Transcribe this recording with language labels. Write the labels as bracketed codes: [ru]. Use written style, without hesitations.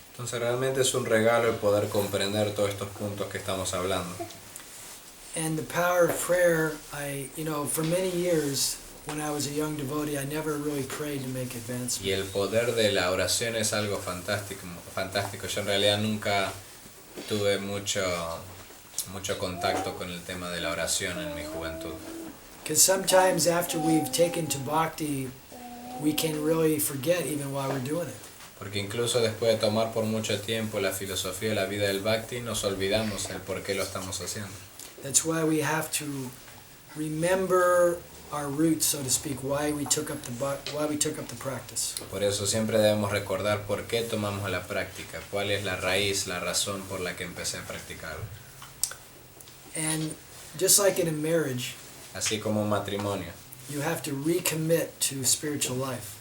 [es] Entonces realmente es un regalo el poder comprender todos estos puntos que estamos hablando. [en] And the power of prayer, for many years when I was a young devotee, I never really prayed to make advancement. [es] Y el poder de la oración es algo fantástico. Yo en realidad nunca tuve mucho contacto con el tema de la oración en mi juventud. [en] Because sometimes after we've taken to Bhakti, we can really forget even while we're doing it. [es] Porque incluso después de tomar por mucho tiempo la filosofía de la vida del Bhakti, nos olvidamos el por qué lo estamos haciendo. [en] That's why we have to remember our roots, so to speak, why we took up the practice. [es] Por eso siempre debemos recordar por qué tomamos la práctica, cuál es la raíz, la razón por la que empecé a practicar. [en] And just like in a marriage, [es] Así como un matrimonio, [en] you have to recommit to spiritual life.